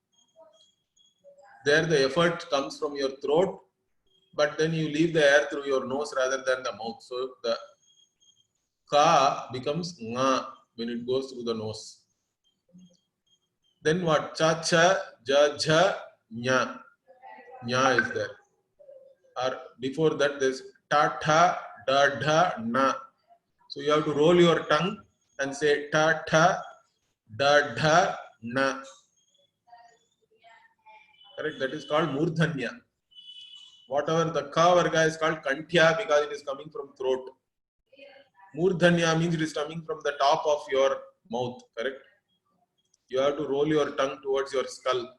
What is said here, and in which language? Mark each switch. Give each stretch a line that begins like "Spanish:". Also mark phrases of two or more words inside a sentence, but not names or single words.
English: There the effort comes from your throat, but then you leave the air through your nose rather than the mouth. So the Ka becomes Nga when it goes through the nose. Then what? Cha, cha, ja, jha, nya. Nya is there. Or before that, there's ta, tha, da, dha, na. So you have to roll your tongue and say ta, tha, da, dha, na. Correct? That is called Murdhanya. Whatever the Ka Varga is called Kanthya because it is coming from throat. Murdhanya means it is coming from the top of your mouth. Correct? You have to roll your tongue towards your skull.